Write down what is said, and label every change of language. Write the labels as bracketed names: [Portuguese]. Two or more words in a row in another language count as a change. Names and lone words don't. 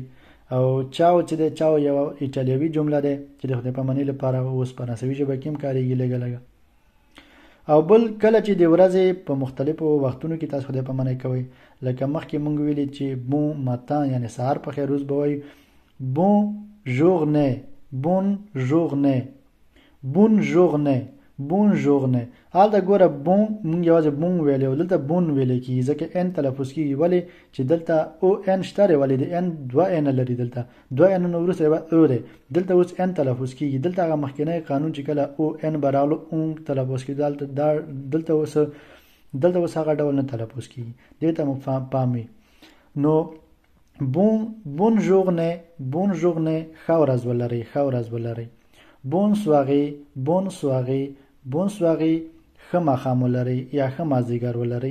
[Pashto] او چاو چې دی، چاو یو ایټالیوي جمله ده چې د خدای پاماني لپاره اوس په فرانسوي ژبه کې هم کارېږي لږه لږه. او بل کله چې د ورځې په مختلفو وختونو کې تاسو خدای پاماني کوئ، لکه مخکې مونږ ویلي چې [French] bon matin [Pashto] یعنی سهار په خیر روز به وایي [French] bonne journée, bonne journée, bonne journée, bonne journée. [Pashto] هلته ګوره بون مونږ یوازې بون ویلی او دلته بون ویلی کېږي ځکه ان تلفظ کېږي. ولې چې دلته او ان شته دی، ولې د ان دوه ان لري، دلته دوه انونه وروسته یوه او دی، دلته اوس ان تلفظ کېږي. دلته هغه مخکینی قانون چې کله او ان به راغلو اون تلفظ کېږي، دلته اوس هغه ډول نه تلفظ کېږي. دې ته مو پام وي. نو [French] bonne journée, bonne journée, [Pashto] ښه ورځ ولرئ، ښه ورځ ولرئ. [French] bonne soirée, bonne soirée, bonne soirée, [Pashto] ښه ماښام ولرئ یا ښه مازدیګر ولرئ.